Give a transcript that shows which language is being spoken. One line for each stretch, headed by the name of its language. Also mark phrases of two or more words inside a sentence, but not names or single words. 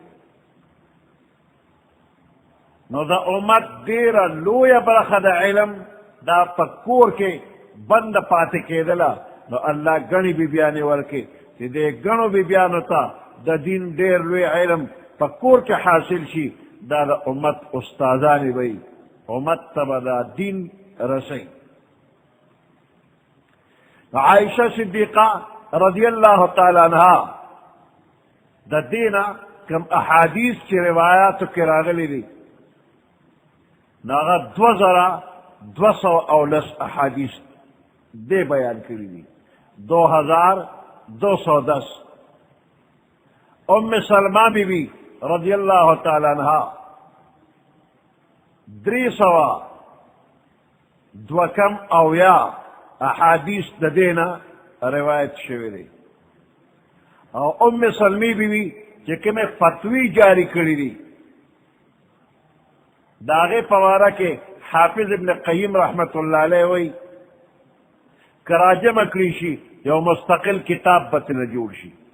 Pashto: نو د امت ډېره لویه برخه د علم دا په کور کې بند پاتې کېدله نو الله ګڼې بیبیانې ورکړي چې دې ګڼو بیبیانو ته د دین ډېر لوی علم په کور کې حاصل شي دا د امت استادانې به وي امت ته به دا دین رسوي عائشہ صدیقہ
Arabic: رضی اللہ تعالی عنہا
Pashto: د دینا کم احادیث چې روایاتو کې راغلي دي نو هغه 2210 احادیث دې بیان کړي دي 2210 ام سلمہ بی بی
Arabic: رضی اللہ تعالی عنہا
Pashto: 300 احادیث د دینا روایت شوی دی او ام سلمی بی بی چې کومې فتوی جاری کړي دي د هغې په باره کې حافظ ابن قیم
Arabic: رحمت الله علیه
Pashto: وایي که راجمع کړي شي یو مستقل کتاب به ترنه جوړ شي